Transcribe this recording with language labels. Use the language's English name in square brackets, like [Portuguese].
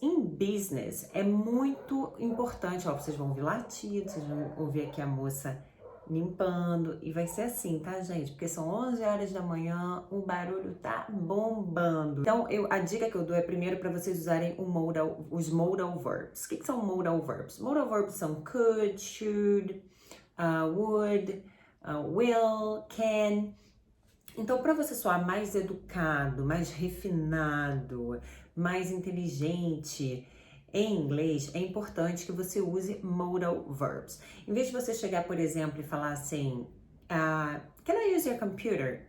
[Portuguese] Em business é muito importante, ó, vocês vão ouvir latido, vocês vão ouvir aqui a moça limpando, e vai ser assim, tá, gente? Porque são 11 horas da manhã, o barulho tá bombando. Então, a dica que eu dou é primeiro para vocês usarem os modal verbs. O que são modal verbs? Modal verbs são could, should, would, will, can. Então, para você soar mais educado, mais refinado, mais inteligente em inglês, é importante que você use modal verbs. Em vez de você chegar, por exemplo, e falar assim, [English] can I use your computer?